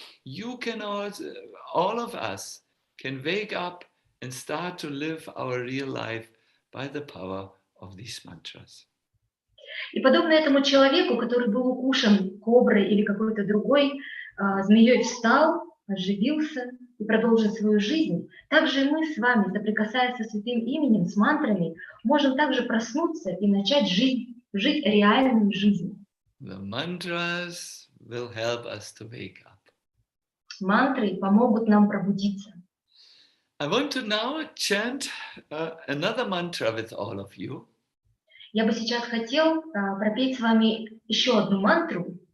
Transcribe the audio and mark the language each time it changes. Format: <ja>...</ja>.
<en>You can also, all of us can wake up and start to live our real life by the power of these mantras.</en> <ru>И подобно этому человеку, который был укушен коброй или какой-то другой змеей, встал, оживился и продолжил свою жизнь, также и мы с вами, соприкасаясь со святым именем, с мантрами, можем также проснуться и начать жить реальную жизнь.</ru> <en>The mantras will help us to wake up.</en> <ru>Мантры помогут нам пробудиться.</ru> <en>I want to now chant another mantra with all of you.</en> <ru>Я бы сейчас хотел пропеть с вами еще одну мантру.</ru>